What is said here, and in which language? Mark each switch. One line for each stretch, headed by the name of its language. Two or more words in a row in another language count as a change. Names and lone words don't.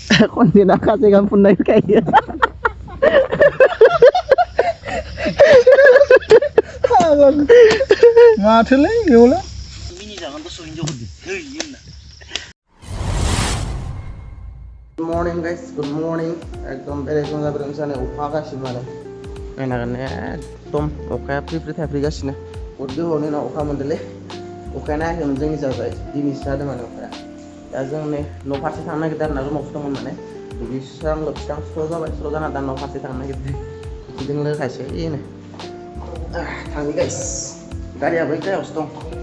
Bodo: खनसे ना खासे गाहाम फुननाय गायो माथोलै बेयावलाय
English: Good morning guys, good morning.
Bodo: एकदम बेरायग्लां जाबोदों जानो अखा हागासिनो माने नायनांगोन एकदम अखाया फ्रि फ्रि थाइफ्रिगासिनो बहुद गोबावनि उनाव अखा मोनदोंलै अखाया नायाखैमोन जोंनि जाबाय दिनैसो हादों माने अखाया दा जों नै न' फारसे थांनो नागिरदों आरोना रुमावसो दंमोन माने दुगैस्रां लोबस्रां स्र' जाबाय स्र' जाना दा न' फारसे थांनो नागिरदों बिदिजों लोगोखायसो एनो थांनि गाइस गारिया बै जायगायावसो दं